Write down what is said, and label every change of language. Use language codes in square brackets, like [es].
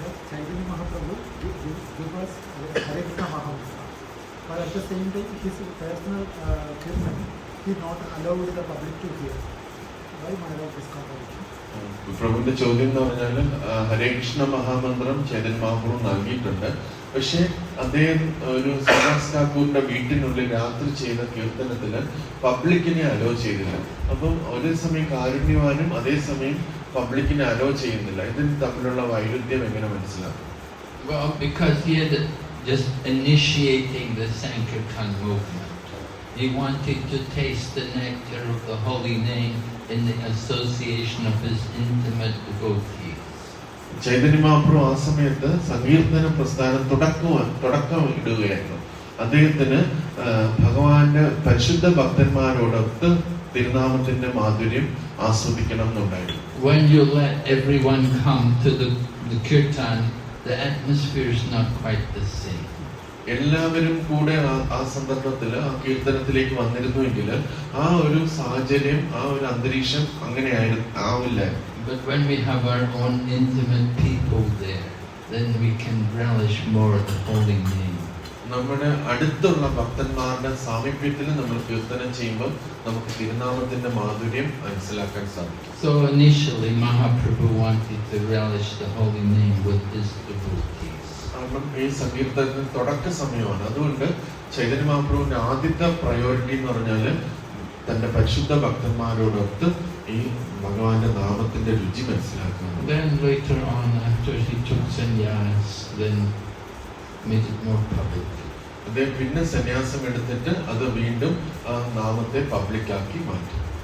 [en] Chaitanya Mahaprabhu gave us Hare Krishna Mahamantra, but at the same time his personal kirtan he not allowed the public to hear. Why Maharaj this contradiction? [ml] പ്രഭുവിന്റെ ചോദ്യം എന്ന് പറഞ്ഞാൽ ഹരേ കൃഷ്ണ മഹാമന്ത്രം ചൈതന്യ മഹാപ്രഭു നൽകിയിട്ടുണ്ട്. പക്ഷെ അദ്ദേഹം ഒരു ശ്രീനിവാസ് ഠാക്കൂറിന്റെ വീട്ടിനുള്ളിൽ രാത്രി ചെയ്ത കീർത്തനത്തില് പബ്ലിക്കിനെ അലോ ചെയ്തില്ല. അപ്പം ഒരേ സമയം കാരുണ്യവാനും അതേസമയം പബ്ലിക്കിനെ അലോ ചെയ്യുന്നില്ല. ഇതിന് തമ്മിലുള്ള വൈരുദ്ധ്യം എങ്ങനെ മനസ്സിലാക്കും? [en] Well, because he had just initiating the Sankirtan movement. He wanted to taste the nectar of the holy name in the association of his intimate devotees. [ml] Chaitanya Mahaprabhu ആ സമയത്ത് സങ്കീർത്തന പ്രസ്ഥാനം തുടക്കം ഇടുകയായിരുന്നു. അദ്ദേഹത്തിന് ഭഗവാന്റെ പരിശുദ്ധ ഭക്തന്മാരോടൊത്ത് തിരുനാമത്തിന്റെ മാധുര്യം ആസ്വദിക്കണം എന്നുണ്ടായിരുന്നു. [en] When you let everyone come to the kirtan, the atmosphere is not quite the same. [ml] എല്ലാവരും കൂടെ ആ സന്ദർഭത്തിൽ ആ കീർത്തനത്തിലേക്ക് വന്നിരുന്നുവെങ്കിൽ ആ ഒരു സാഹചര്യം, ആ ഒരു അന്തരീക്ഷം അങ്ങനെ ആവില്ല. [en] But when we have our own intimate people there, then we can relish more the holy name. [ml] നമ്മുടെ അടുത്തുള്ള ഭക്തന്മാരുടെ സാമീപ്യത്തിൽ നമ്മൾ കീർത്തനം ചെയ്യുമ്പോൾ നമുക്ക് തിരുനാമത്തിന്റെ മാധുര്യം മനസ്സിലാക്കാൻ സാധിക്കും. [en] So initially Mahaprabhu wanted to relish the holy name with his devotees. [ml] കാരണം ഈ സങ്കീർത്തനത്തിന് തുടക്ക സമയമാണ്. അതുകൊണ്ട് ചൈതന്യ മഹാപ്രഭുവിന്റെ ആദ്യത്തെ പ്രയോറിറ്റി എന്ന് പറഞ്ഞാല് തന്റെ പരിശുദ്ധ ഭക്തന്മാരോടൊത്ത് ഈ ഭഗവാന്റെ നാമത്തിന്റെ രുചി മനസ്സിലാക്കുക. [en] Then later on, after he took sannyas, then made it more public. [ml] അദ്ദേഹം പിന്നെ സന്യാസം എടുത്തിട്ട് അത് വീണ്ടും ആ നാമത്തെ പബ്ലിക്കാക്കി മാറ്റി.